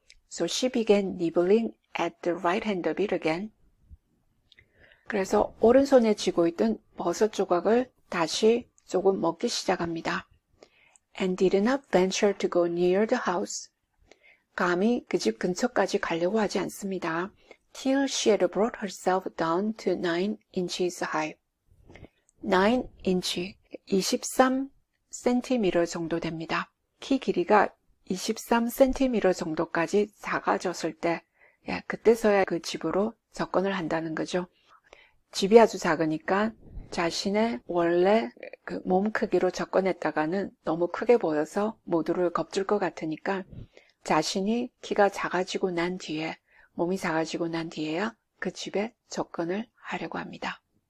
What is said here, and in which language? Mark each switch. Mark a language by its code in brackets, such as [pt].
[en] So she began nibbling at the right hand of it again. [ko] 그래서 오른손에 쥐고 있던 버섯 조각을 다시 조금 먹기 시작합니다. [en] And did not venture to go near the house. [ko] 감히 그 집 근처까지 가려고 하지 않습니다. [en] Till she had brought herself down to 9 inches high. [ko] 9 inch, 23cm 정도 됩니다. 키 길이가 23cm 정도까지 작아졌을 때, 그때서야 그 집으로 접근을 한다는 거죠. 집이 아주 작으니까 자신의 원래 그 몸 크기로 접근했다가는 너무 크게 보여서 모두를 겁줄 것 같으니까 자신이 키가 작아지고 난 뒤에, 몸이 작아지고 난 뒤에야 그 집에 접근을 하려고 합니다.